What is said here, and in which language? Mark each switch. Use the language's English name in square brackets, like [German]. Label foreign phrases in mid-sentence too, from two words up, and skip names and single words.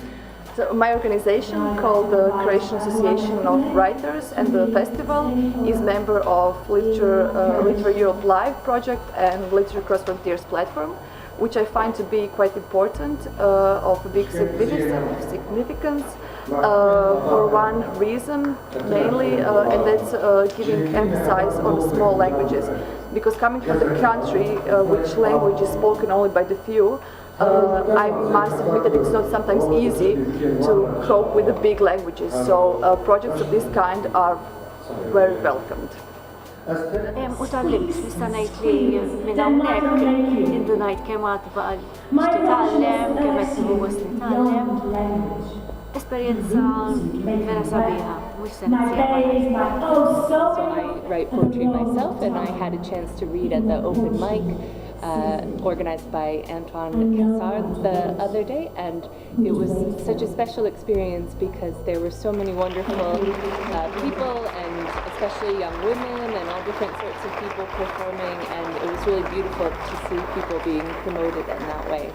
[English] So my organization, called the Croatian Association of Writers, and the festival is member of Literature Europe Live project and Literature Cross Frontiers platform, which I find to be quite important, of a big significance, for one reason mainly, and that's giving emphasis on small languages. Because coming from the country, which language is spoken only by the few, I must admit that it's not sometimes easy to cope with the big languages. So projects of this kind are very welcomed. [Maltese] U tal-limt nista' ngħid li minn hawnhekk indunajt kemm għad baqa' titgħallem, kemm qed tinħoss nitgħallem. Esperjenza vera sabiħa, mhux se nagħmilha. [English] So I write poetry myself, and I had a chance to read at the open mic organized by Antoine Cassard the other day, and it was such a special experience because there were so many wonderful people, and especially young women and all different sorts of people performing, and it was really beautiful to see people being promoted in that way.